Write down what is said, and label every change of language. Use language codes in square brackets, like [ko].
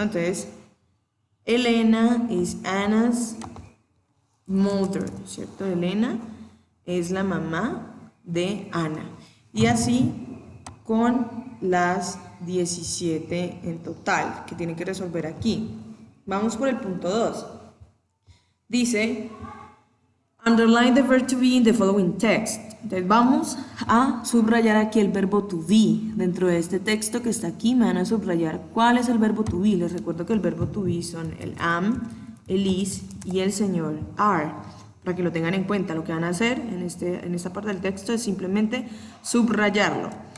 [es] Entonces, [en] Elena is Anna's mother, [es] ¿cierto? Elena es la mamá de Ana. Y así con las 17 en total que tienen que resolver aquí. Vamos por el punto 2. Dice, [en] underline the verb to be in the following text. [es] Entonces vamos a subrayar aquí el verbo to be. Dentro de este texto que está aquí me van a subrayar cuál es el verbo to be. Les recuerdo que el verbo to be son el am, el is y el señor are. Para que lo tengan en cuenta, lo que van a hacer en esta parte del texto es simplemente subrayarlo.